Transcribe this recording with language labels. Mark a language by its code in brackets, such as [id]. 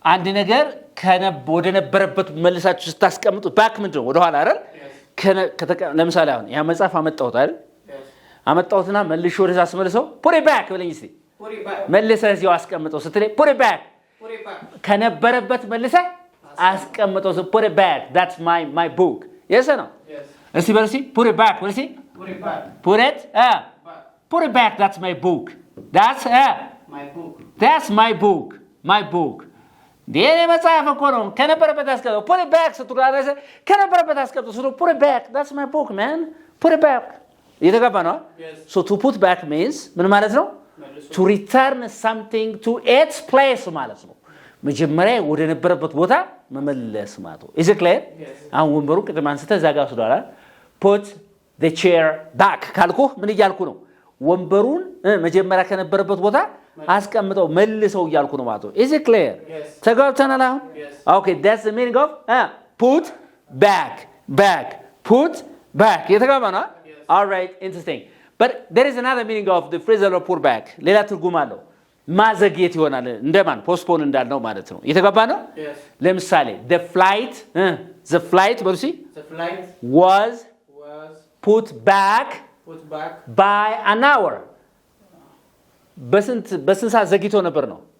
[am] አንድ ነገር ወደ ነበረበት መልሳችሁ ስታስቀምጡ ባክ ምንድን ነው? ወደኋላ አይደል? ለምሳሌ አሁን ያ መጽሐፍ አመጣሁት አይደል? አመጣሁትና መልሼ ወደዛ አስመልሰው [en] put it back [am] ብለኝ እስቲ። [en] Put it back. [am] መልሰህ እዚያው አስቀምጠው ስትለኝ [en] put it back Put it back. [am] ከነበረበት መልሰህ አስቀምጠው [en] put it back. That's my book. Yes or no? Yes. [am] እስቲ በል እስቲ [en] put it back [am] በል እስቲ። [en] Put it back. Put it Back. put it back. That's my book. That's My book. That's my book. My book. [am] የኔ መጽሐፍ እኮ ነው። ከነበረበት አስቀምጠው [en] put it back [am] ስትራረሰ ከነበረበት አስቀምጠው put it back. [en] That's my book, man. Put it back. [am] እየተገባ ነው? [en] Yes. So to put back means [am] ምን ማለት ነው? መልሶ። [en] To return something to its place [am] ማለት ነው። መጀመሪያ ወደ ነበረበት ቦታ መመለስ ማለት ነው። Is it clear? [en] Yes. [am] አሁን ወንበሩ ቅድም አንስተህ እዛ ጋር ወስደዋል አይደል? Put the chair back ካልኩህ ምን እያልኩ ነው? ወንበሩን መጀመሪያ ከነበረበት ቦታ አስቀምጠው መልሰው እያልኩ ነው ማለት ነው። [en] Is it clear? Yes. [am] ተጋብተናል አሁን? [en] Yes. Okay, that's the meaning of put back. Put back. [am] የተጋባ ነው? [en] Yes. All right, interesting. But there is another meaning of the phrasal verb put back. [am] ሌላ ትርጉም አለው። ማዘግየት ይሆናል እንደማን postpone እንዳልነው ማለት ነው። የተጋባ ነው? [en] Yes. [am] ለምሳሌ [en] the flight [am] በሉ እስኪ [en] The flight was was put back put back by an hour. [am] በስንት ሰዓት ዘግይቶ ነበር ነው?